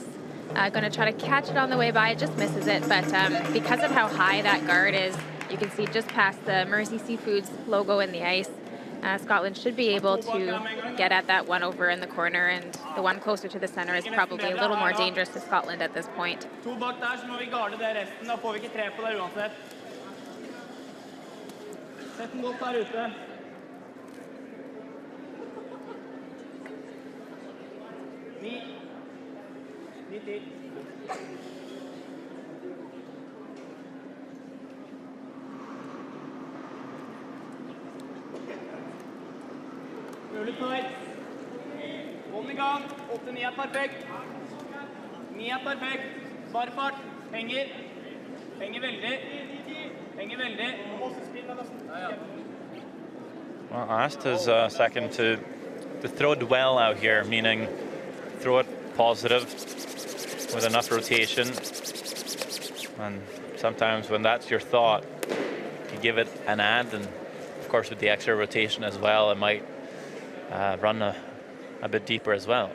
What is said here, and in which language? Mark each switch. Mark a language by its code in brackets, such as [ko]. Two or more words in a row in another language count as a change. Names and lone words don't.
[en] Going to try to catch it on the way by. It just misses it, but because of how high that guard is, you can see just past the Mersey Seafoods logo in the ice. Scotland should be able to get at that one over in the corner, and the one closer to the center is probably a little more dangerous to Scotland at this point. [no] 2 bak der, så må vi garde det resten. Da får vi ikke 3 på der uansett. Sett den godt der ute. Ni. 10. Mulig feil. Hånd i gang. 8-9 er perfekt. 9 er perfekt. Spar fart. Henger. Henger veldig. Henger veldig. [en] Well, I asked his second to throw it well out here, meaning throw it positive with enough rotation. And sometimes when that's your thought, you give it an add, and of course with the extra rotation as well, it might run a bit deeper as well.